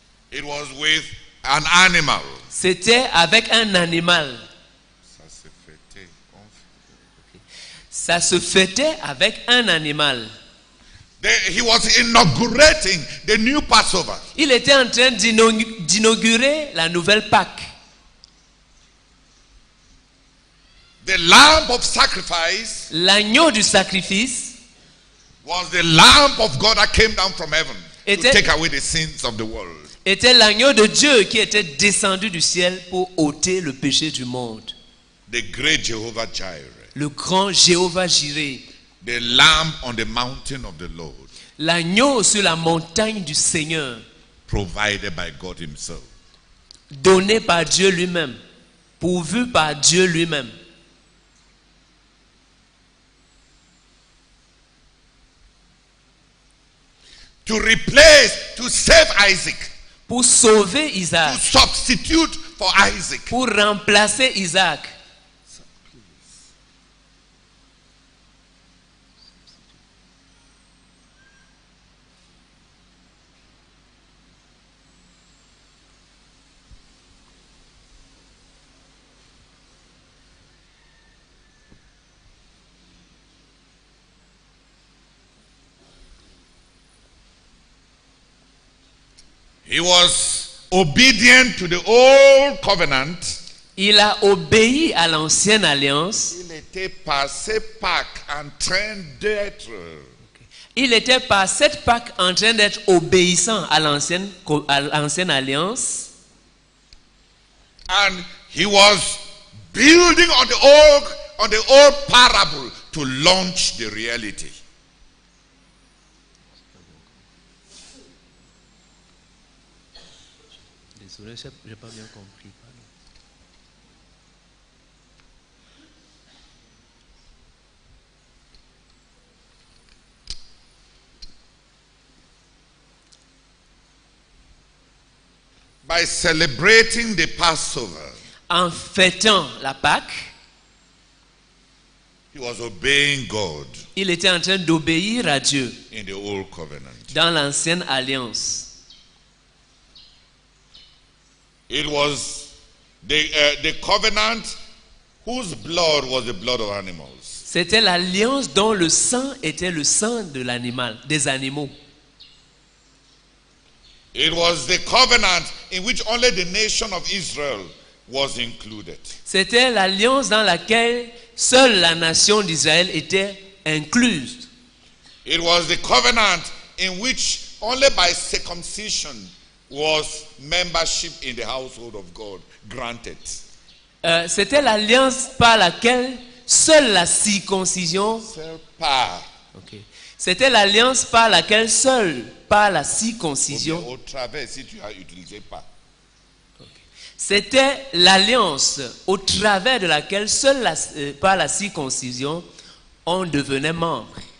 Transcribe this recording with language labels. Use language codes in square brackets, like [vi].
[en] It was with an animal. [fr] C'était avec un animal. Ça se fêtait. Ça se fêtait avec un animal. [en] He was inaugurating the new Passover. [fr] Il était en train d'inaugurer la nouvelle Pâque. [en] The lamb of sacrifice [fr] L'agneau du sacrifice [en] was the lamb of God that came down from heaven to [fr] Était- [en] take away the sins of the world. [fr] était l'agneau de Dieu qui était descendu du ciel pour ôter le péché du monde. [en] The great Jehovah Jireh. [fr] Le grand Jéhovah Jireh. [en] The lamb on the mountain of the Lord, [fr] L'agneau sur la montagne du Seigneur, [en] provided by God himself. [fr] donné par Dieu lui-même, pourvu par Dieu lui-même. [en] To replace, to save Isaac. [fr] Pour sauver [en] To Isaac, substitute for Isaac. [fr] pour remplacer Isaac. [en] He was obedient to the old covenant. [fr] Il a obéi à l'ancienne alliance. Il était passé Pâques en train d'être. Il était par cette Pâque en train d'être obéissant à l'ancienne alliance. [en] And he was building on the old parable to launch the reality. [fr] Désolé, je n'ai pas bien compris. [en] By celebrating the Passover, [fr] En fêtant la Pâque, [en] he was obeying God [fr] il était en train d'obéir à Dieu [en] in the old covenant. [fr] dans l'ancienne alliance. [en] It was the covenant whose blood was the blood of animals. [fr] C'était l'alliance dont le sang était le sang de l'animal, des animaux. [en] It was the covenant in which only the nation of Israel was included. [fr] C'était l'alliance dans laquelle seule la nation d'Israël était incluse. [en] It was the covenant in which only by circumcision was membership in the household of God granted. [fr] C'était l'alliance par laquelle seule la circoncision. Par. C'était l'alliance par laquelle seule par la circoncision. Au travers, si tu as utilisé pas. C'était l'alliance au travers de laquelle seule par la circoncision on devenait membre.